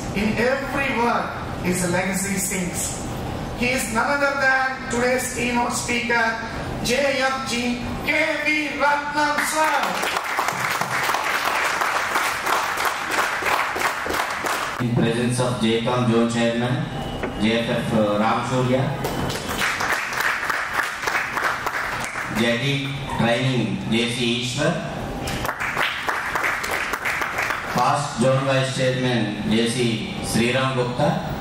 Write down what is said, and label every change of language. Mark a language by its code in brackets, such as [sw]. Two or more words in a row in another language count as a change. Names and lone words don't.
[en] In every word, his legacy sings. He is none other than today's keynote speaker, JFG K.V. Ratnam sir. In presence of JCOM Zone Chairman, JFF Ram Surya, JD Training JC Ishwar, Past Zone Vice Chairman JC Sriram Gupta,